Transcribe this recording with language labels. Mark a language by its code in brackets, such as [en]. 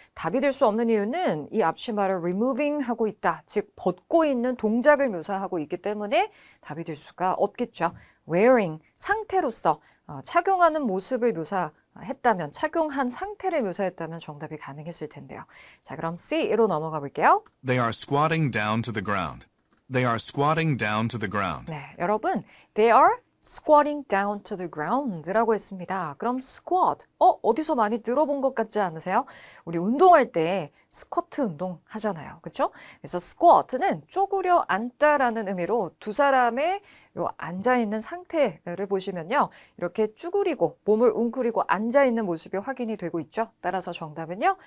[ko] 답이 될 수 없는 이유는 이 앞치마를 removing 하고 있다. 즉, 벗고 있는 동작을 묘사하고 있기 때문에 답이 될 수가 없겠죠. wearing, 상태로서 착용하는 모습을 묘사했다면, 착용한 상태를 묘사했다면 정답이 가능했을 텐데요. 자, 그럼 C로 넘어가 볼게요. [en] They are squatting down to the ground. They are squatting down to the ground. [ko] 네, 여러분, [en] they are squatting down to the ground [ko] 라고 했습니다. 그럼 squat, 어디서 많이 들어본 것 같지 않으세요? 우리 운동할 때 스쿼트 운동 하잖아요. 그렇죠? 그래서 squat는 쪼그려 앉다라는 의미로 두 사람의 요 앉아있는 상태를 보시면요. 이렇게 쭈그리고 몸을 웅크리고 앉아있는 모습이 확인이 되고 있죠. 따라서 정답은요.